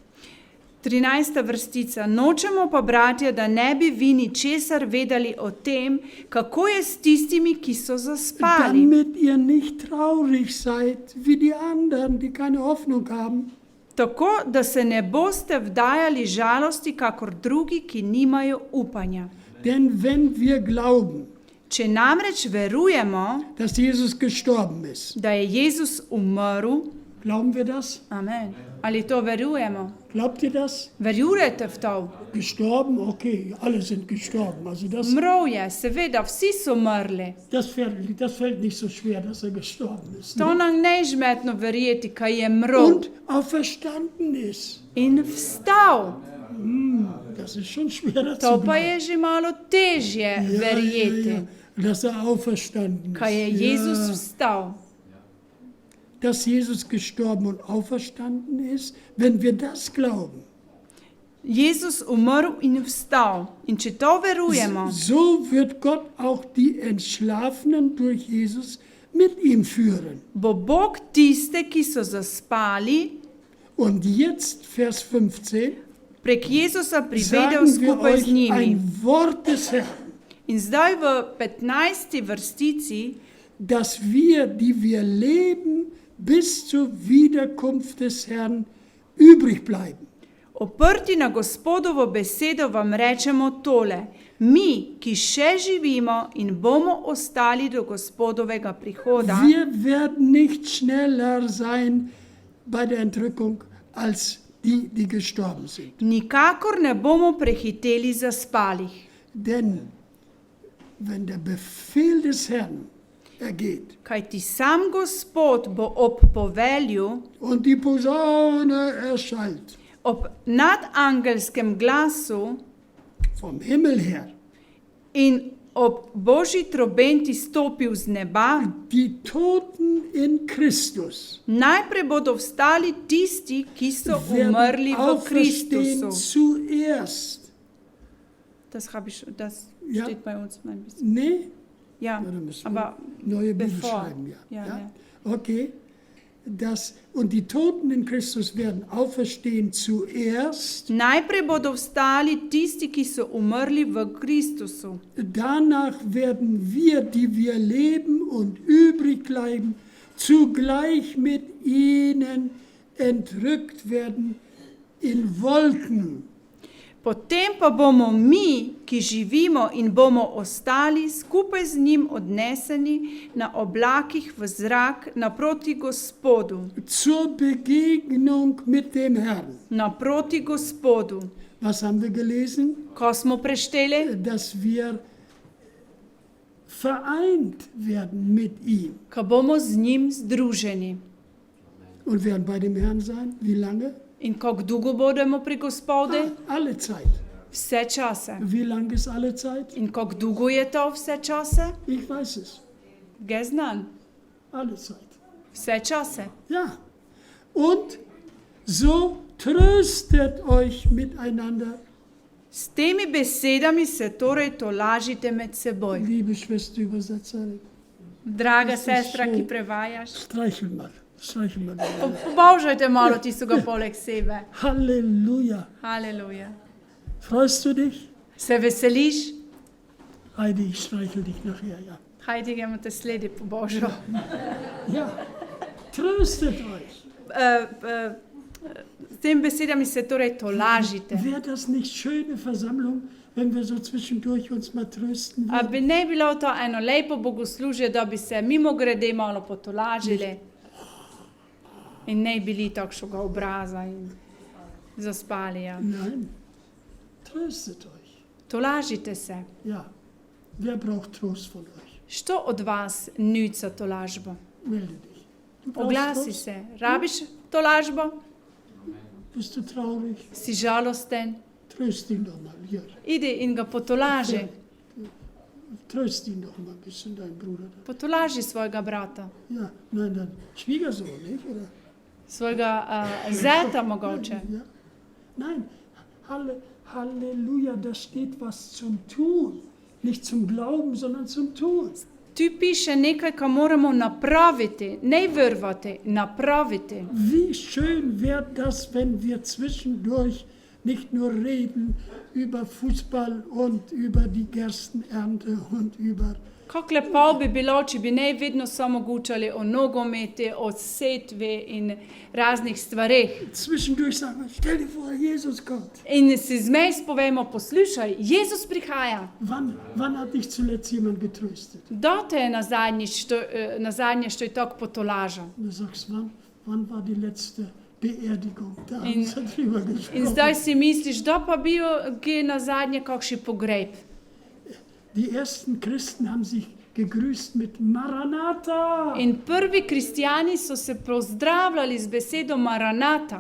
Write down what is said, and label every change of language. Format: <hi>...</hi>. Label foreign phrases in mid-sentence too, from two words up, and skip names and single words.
<sl>13. vrstica. Nočemo pa, bratje, da ne bi vi ničesar vedeli o tem, kako je s tistimi, ki so zaspali.</sl> <de>Damit ihr nicht traurig seid, wie die anderen, die keine Hoffnung haben.</de> <sl>Tako, da se ne boste vdajali žalosti, kakor drugi, ki nimajo upanja.</sl> <de>Denn wenn wir glauben,</de> <sl>Če namreč verujemo,</sl> <de>dass Jesus gestorben ist,</de> <sl>da je Jezus umrl,</sl> <de>glauben wir das?</de> <sl>amen. Ali to verujemo?</sl> <de>Glaubt ihr das?</de> <sl>Verjurete v to?</sl> <de>Gestorben? Okay, alle sind gestorben. Also</de> <sl>Umrl je, seveda, vsi so umrli.</sl> <de>das fällt nicht so schwer, dass er gestorben ist.</de> <sl>To Ne? nam nežmetno verjeti, kaj je umrl</sl> <de>Und auferstanden ist.</de> <sl>in vstal.</sl> <de>Das ist schon schwerer</de> <sl>To</sl> <de>zu</de> <sl>pa</sl> <de>glauben.</de> <sl>je že malo težje verjeti,</sl> <de>Dass er auferstanden</de> <sl>kaj je</sl> <de>ist.</de> <sl>Jezus</sl> <de>Ja.</de> <sl>vstal.</sl> <de>Dass Jesus gestorben und auferstanden ist, wenn wir das glauben,</de> <sl>Jezus umrl in vstal. In če to verujemo,</sl> <de>so wird Gott auch die Entschlafenen durch Jesus mit ihm führen.</de> <sl>bo Bog tiste, ki so zaspali,</sl> <de>Und jetzt, Vers 15,</de> <sl>prek Jezusa privedel</sl> <de>sagen wir</de> <sl>skupaj z</sl> <de>euch</de> <sl>njimi.</sl> <de>ein Wort des Herrn.</de> <sl>In zdaj v 15. vrstici,</sl> <de>dass wir, die wir leben, bis zur Wiederkunft des Herrn übrig bleiben.</de> <sl>oprti na Gospodovo besedo, vam rečemo tole. Mi, ki še živimo in bomo ostali do Gospodovega prihoda,</sl> <de>Wir werden nicht schneller sein bei der Entrückung als die, die gestorben sind.</de> <sl>nikakor ne bomo prehiteli zaspalih.</sl> <de>Denn wenn der Befehl des Herrn ergeht</de> <sl>Kajti sam Gospod bo ob povelju,</sl> <de>und die Posaune erschallt</de> <sl>ob nadangelskem glasu</sl> <de>vom Himmel her,</de> <sl>in ob Božji trobenti stopil z neba,</sl> <de>die Toten in Christus</de> <sl>najprej bodo vstali tisti, ki so umrli</sl> <de>werden</de> <sl>v</sl> <de>auferstehen</de> <sl>Kristusu.</sl> <de>zuerst. Das Ja. steht bei uns ein bisschen. Nee? Ja, Ja, dann müssen wir aber neue Bibel bevor. schreiben, ja. Ja, Ja? ja. Okay. Und die Toten in Christus werden auferstehen zuerst.</de> <sl>najprej bodo vstali tisti, ki so umrli v Kristusu.</sl> <de>Danach werden wir, die wir leben und übrig bleiben, zugleich mit ihnen entrückt werden in Wolken.</de> <sl>Potem pa bomo mi, ki živimo in bomo ostali, skupaj z njim odneseni na oblakih v zrak naproti Gospodu.</sl> <de>Zur Begegnung mit dem Herrn.</de> <sl>Naproti Gospodu.</sl> <de>Was haben wir gelesen?</de> <sl>Ko smo prešteli,</sl> <de>Dass wir vereint werden mit ihm.</de> <sl>ko bomo z njim združeni.</sl> <de>Und werden bei dem Herrn sein. Wie lange?</de> <sl>In kako dolgo bodemo pri Gospodu?</sl> <de>Alle Zeit.</de> <sl>Vse čase.</sl> <de>Wie lang ist alle Zeit?</de> <sl>In kako dolgo je to vse čase?</sl> <de>Ich weiß es. Geznan. Alle Zeit.</de> <sl>Vse čase.</sl> <de>Ja. Und so tröstet euch miteinander,</de> <sl>S temi besedami se torej tolažite med seboj.</sl> <de>liebe Schwesterübersetzerin.</de> <sl>Draga</sl> <de>ist</de> <sl>sestra,</sl> <de>schön.</de> <sl>ki prevajaš,</sl> <de>Streichel mal. Streichel mal.</de> <sl>pobožajte malo tistega poleg sebe.</sl> <de>Halleluja.</de> <sl>Halleluja.</sl> <de>Freust du dich?</de> <sl>Se veseliš?</sl> <de>Heidi, ich streichel dich nachher, ja.</de> <sl>Hajde, gremo te sledi po Božjo.</sl> <de>Ja. Tröstet euch.</de> <sl>S tem besedami se torej tolažite.</sl> <de>Wäre das nicht schöne Versammlung, wenn wir so zwischendurch uns mal trösten</de> <sl>A</sl> <de>würden?</de> <sl>bi ne bilo to eno lepo bogoslužje, da bi se mimo grede malo potolažili in ne bili takšnega obraza in zaspali.</sl> <de>Ja. Nein. Tröstet euch.</de> <sl>Tolažite se. Ja.</sl> <de>Wer braucht Trost von euch?</de> <sl>Što od vas nuca tolažbo?</sl> <de>Melde dich. Du brauchst</de> <sl>Oglasi</sl> <de>Trost?</de> <sl>se. Rabiš tolažbo?</sl> <de>Bist du traurig?</de> <sl>Si žalosten?</sl> <de>Tröst ihn doch mal. Hier.</de> <sl>Idi in ga potolaži.</sl> <de>Tröst ihn doch mal ein bisschen, dein Bruder.</de> <sl>Potolaži svojega brata.</sl> <de>Ja, nein, dein Schwiegersohn, nicht? Oder?</de> <sl>Svojega zeta mogoče. Ja.</sl> <de>Nein, Halleluja, da steht was zum Tun. Nicht zum Glauben, sondern zum Tun.</de> <sl>Tu piše nekaj, kar moramo napraviti, ne vrvati, napraviti.</sl> <de>Wie schön wäre das, wenn wir zwischendurch nicht nur reden über Fußball und über die Gerstenernte und über...</de> <sl>Kako lepo bi bilo, če bi ne vedno samo gučali o nogometi, o setvi in raznih stvareh.</sl> <de>Zwischendurch sagen wir, stell dir vor, Jesus kommt.</de> <sl>In si zmej povemo, poslušaj, Jezus prihaja.</sl> <de>Wann hat dich zuletzt jemand getröstet?</de> <sl>Kdo te je nazadnje što je tako potolažal?</sl> <de>Und du sagst, wann war die letzte Beerdigung? Da haben</de> <sl>In-</sl> <de>wir drüber</de> <sl>In</sl> <de>gesprochen.</de> <sl>zdaj si misliš, da pa bil kje nazadnje kakšen pogreb.</sl> <de>Die ersten Christen haben sich gegrüßt mit Maranatha.</de> <sl>In prvi kristijani so se pozdravljali z besedo Maranata.</sl>